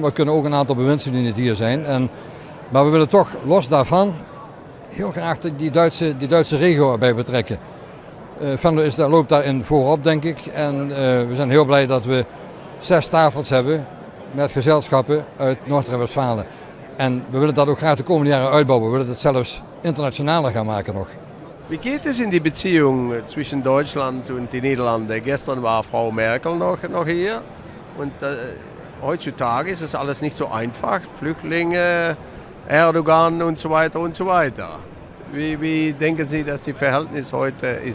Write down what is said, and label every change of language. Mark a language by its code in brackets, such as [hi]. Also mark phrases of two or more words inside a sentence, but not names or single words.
[nl] Maar kunnen ook een aantal bewindslieden niet hier zijn. Maar we willen toch los daarvan heel graag die Duitse regio erbij betrekken. Venlo loopt daarin voorop, denk ik. En we zijn heel blij dat we 6 tafels hebben met gezelschappen uit Noord-Rijn-Westfalen. En we willen dat ook graag de komende jaren uitbouwen. We willen het zelfs internationaler gaan maken nog. [de] Wie geht es in die Beziehung zwischen Deutschland und den Niederlanden? Gestern war Frau Merkel noch hier und heutzutage ist es alles nicht so einfach. Flüchtlinge, Erdogan und so weiter und so weiter. Wie denken Sie, dass die Verhältnis heute ist?